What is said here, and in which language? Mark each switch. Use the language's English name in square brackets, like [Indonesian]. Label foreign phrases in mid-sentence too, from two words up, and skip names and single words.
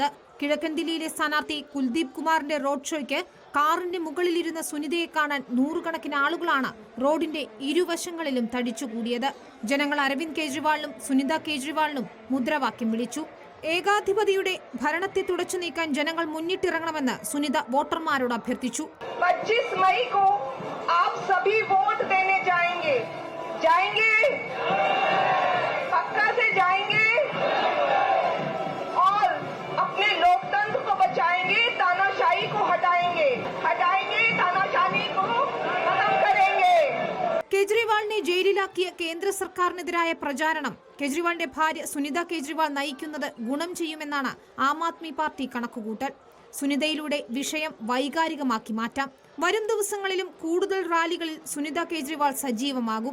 [Malayalam] കിഴക്കൻ ദില്ലിയിലെ സ്ഥാനാർത്ഥി കുൽദീപ് കുമാറിന്റെ റോഡ് ഷോയ്ക്ക് കാറിന്റെ മുകളിലിരുന്ന സുനിതയെ കാണാൻ നൂറുകണക്കിന് ആളുകളാണ് റോഡിന്റെ ഇരുവശങ്ങളിലും തടിച്ചുകൂടിയത്. ജനങ്ങൾ അരവിന്ദ് കെജ്രിവാളിനും സുനിത കെജ്രിവാളിനും മുദ്രാവാക്യം വിളിച്ചു. ഏകാധിപതിയുടെ ഭരണത്തെ തുടച്ചു നീക്കാൻ ജനങ്ങൾ മുന്നിട്ടിറങ്ങണമെന്ന് സുനിത വോട്ടർമാരോട് അഭ്യർത്ഥിച്ചു. [Hindi] 25 मई को आप सभी वोट देने जाएंगे पक्का से जाएंगे और अपने लोकतंत्र को बचाएंगे, तानाशाही को हटाएंगे तानाशाही को खत्म करेंगे. [Malayalam] കെജ്രിവാളിനെ ജയിലിലാക്കിയ കേന്ദ്ര സർക്കാരിനെതിരായ പ്രചാരണം കെജ്രിവാളിന്റെ ഭാര്യ സുനിത കെജ്രിവാൾ നയിക്കുന്നത് ഗുണം ചെയ്യുമെന്നാണ് ആം ആദ്മി പാർട്ടി കണക്കുകൂട്ടൽ. സുനിതയിലൂടെ വിഷയം വൈകാരികമാക്കി മാറ്റാം. വരും ദിവസങ്ങളിലും കൂടുതൽ റാലികളിൽ സുനിത കെജ്രിവാൾ സജീവമാകും.